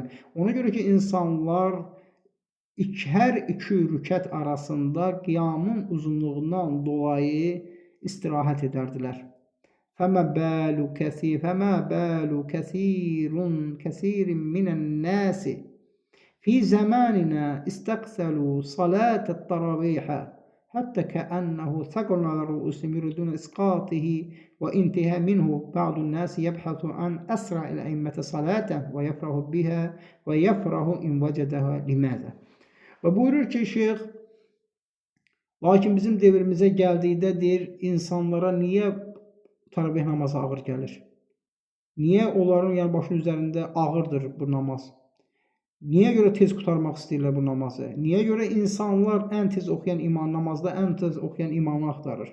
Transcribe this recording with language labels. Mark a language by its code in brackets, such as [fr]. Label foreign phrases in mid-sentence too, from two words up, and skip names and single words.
[az] Ona görə ki, insanlar hər iki rükət arasında qiyamın uzunluğundan dolayı istirahət edərdilər. [ar] فما بال كثير من الناس في زماننا استثقلوا صلاة التراويح حتى كأنه ثقل على رؤوسهم يريدون إسقاطه وانتهاء منه. بعض الناس يبحث عن أسرع الأئمة صلاة ويفرح بها ويفرح إن وجدها. لماذا? [az] Və buyurur ki, şeyx, lakin bizim devrimizə gəldikdə deyir, insanlara niyə taravih namazı ağır gəlir? Niyə onların yəni başının üzərində ağırdır bu namaz? Niyə görə tez qurtarmaq istəyirlər bu namazı? Niyə görə insanlar ən tez oxuyan imam, namazda ən tez oxuyan imamı axtarır?